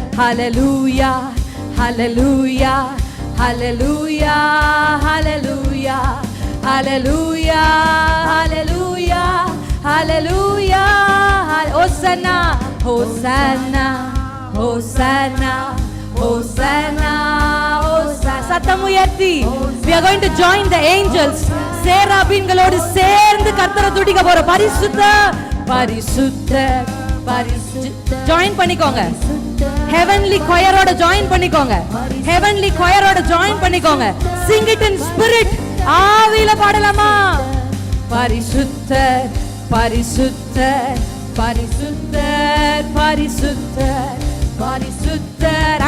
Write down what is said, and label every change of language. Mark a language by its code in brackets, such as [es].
[ta] ஹல்லேலூயா ஹல்லேலூயா ஹல்லேலூயா ஹல்லேலூயா ஹல்லேலூயா ஹல்லேலூயா ஹல்லேலூயா. ஹோசன்னா ஹோசன்னா ஹோசன்னா ஹோசன்னா ஹோசன்னா. சத்தம் உயர்த்தி, [en] we are going to join the angels. [ta] சேராபீன்களோடு சேர்ந்து கர்த்தரை துதிக்க போறோம். பரிசுத்தர் பரிசுத்தர் பரிசுத்தர். ஜாயின் பண்ணிக்கோங்க. heavenly choir-ஓட ஜாயின் பண்ணிக்கோங்க. heavenly choir-ஓட ஜாயின் பண்ணிக்கோங்க. [en] sing it in spirit. [ta] ஆவியில பாடலாமா? பரிசுத்தர் பரிசுத்தர் பரிசுத்தர் பரிசுத்தர் பரிசுத்தர்.